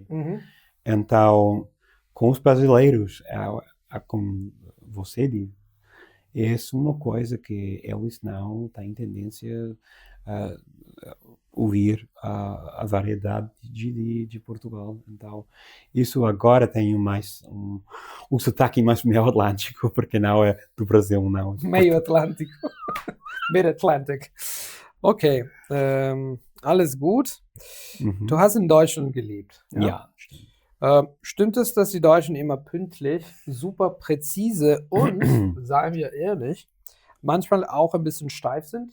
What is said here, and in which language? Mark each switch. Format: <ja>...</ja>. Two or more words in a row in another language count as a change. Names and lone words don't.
<pt>Então, com os brasileiros, como você diz, é uma coisa que eles não têm tendência a ouvir a variedade de Portugal. Então, isso agora tem um sotaque mais meio atlântico, porque não é do Brasil, não. Meio atlântico.</pt> <de>Mid-Atlantic. Okay, alles gut. Du hast in Deutschland gelebt. Ja. Stimmt es, dass die Deutschen immer pünktlich, super präzise und, sagen wir ehrlich, manchmal auch ein bisschen steif sind?</de>